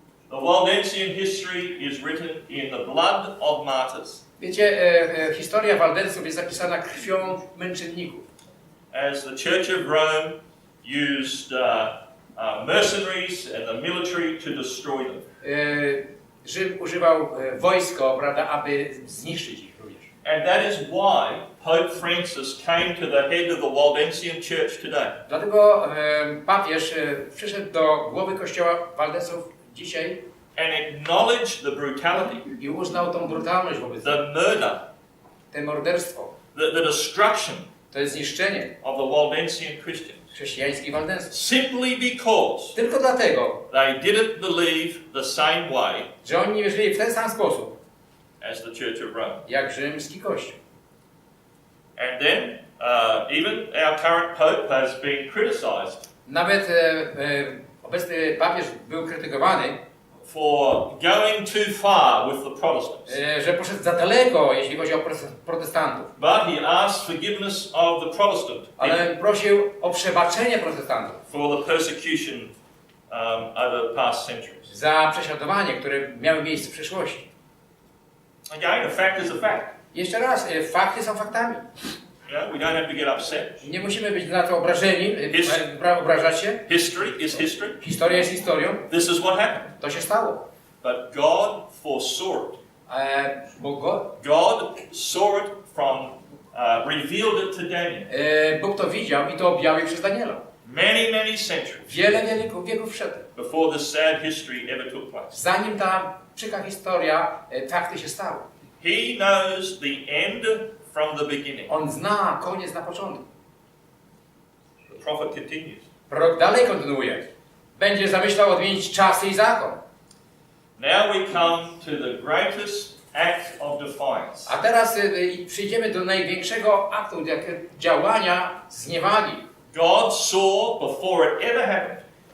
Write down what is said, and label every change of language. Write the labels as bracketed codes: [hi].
[en] The Waldensian history is written in the blood of martyrs. [pl] Wiecie, historia Waldensów jest zapisana krwią męczenników. [en] As the Church of Rome used mercenaries and the military to destroy them. [pl] Rzym używał wojsko, prawda, aby zniszczyć ich również. [en] And that is why Pope Francis came to the head of the Waldensian Church today. [pl] Dlatego papież przyszedł do głowy kościoła Waldensów dzisiaj [en] And acknowledged the brutality, [pl] i uznał tą brutalność wobec [en] the murder, [pl] te morderstwo, [en] the destruction [pl] to jest zniszczenie [en] of the Waldensian Christians. [pl] chrześcijańskich waldenstw. [en] Simply because [pl] Tylko dlatego, [en] they didn't believe the same way [pl] że oni nie wierzyli w ten sam sposób, [en] as the Church of Rome. [pl] jak rzymski Kościół. [en] And then, even our current Pope has been criticized [pl] Nawet obecny papież był krytykowany, [en] for going too far with the Protestants. [pl] że poszedł za daleko, jeśli chodzi o protestantów. [en] But he asked forgiveness of the Protestant [pl] Ale prosił o przebaczenie protestantów [en] for the persecution over the past centuries. [pl] za prześladowanie, które miały miejsce w przeszłości. [en] Again, a fact is a fact. [pl] Jeszcze raz, fakty są faktami. [en] You know, we don't have to get upset. [pl] Nie musimy być na to obrażeni, obrażać się. [en] History is history. [pl] Historia jest historią. [en] This is what happened. [pl] To się stało. [en] But God foresaw it. [pl] Bo [en] God saw it from, revealed it to Daniel. [pl] Bóg to widział i to objawił przez Daniela. [en] Many centuries [pl] Wiele wieków przed. [en] before this sad history ever took place. [pl] Zanim ta przykra historia, fakty się stały. [en] He knows the end from the beginning. [pl] On zna koniec na początku. [en] The prophet continues. [pl] Prorok dalej kontynuuje. Będzie zamyślał odmienić czasy i zakon. [en] Now we come to the greatest act of defiance. [pl] A teraz przyjdziemy do największego aktu działania zniewagi. [en] God saw before it ever happened